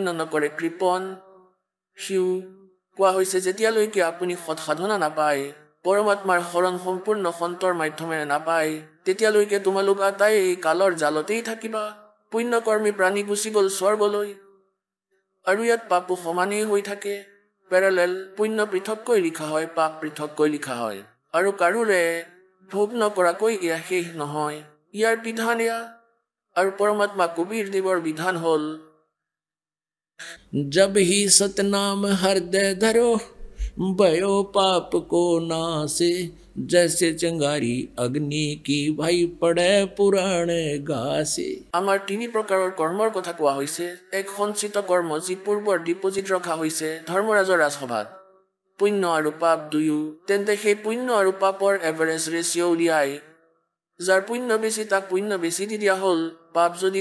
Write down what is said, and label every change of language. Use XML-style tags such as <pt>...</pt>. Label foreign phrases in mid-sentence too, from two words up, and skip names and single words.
<as>নকৰে কৃপণ সিও কোৱা হৈছে যেতিয়ালৈকে আপুনি সৎ সাধনা নাপায় পৰমাত্মাৰ শৰণ সম্পূৰ্ণ সন্তৰ মাধ্যমেৰে নাপায় তেতিয়ালৈকে তোমালোক আটাই এই কালৰ জালতেই থাকিবা পুণ্যকৰ্মী প্ৰাণী গুচি গ'ল স্বৰ্গলৈ আৰু ইয়াত পাপো সমানেই হৈ থাকে পেৰেলেল পুণ্য পৃথককৈ লিখা হয় পাপ পৃথককৈ লিখা হয় আৰু কাৰোৰে ভোগ নকৰাকৈ এয়া শেষ নহয় ইয়াৰ বিধান এয়া আৰু পৰমাত্মা কবিৰ দেৱৰ বিধান হ'ল</as> <hi>जब ही सतनाम हृदय धरो भयो पाप को नासे जैसे चिंगारी अग्नि की भाई पड़े पुराणे घासे</hi> <as>আমাৰ তিনি প্ৰকাৰৰ কৰ্মৰ কথা কোৱা হৈছে এক সঞ্চিত কৰ্ম যি পূৰ্বৰ ডিপজিট ৰখা হৈছে ধৰ্মৰাজৰ ৰাজসভাত পুণ্য আৰু পাপ দুয়ো তেন্তে সেই পুণ্য আৰু পাপৰ</as> <en>average ratio'</en> <as>উলিয়াই যাৰ পুণ্য বেছি তাক পুণ্য বেছি দি দিয়া হ'ল পাপ যদি</as>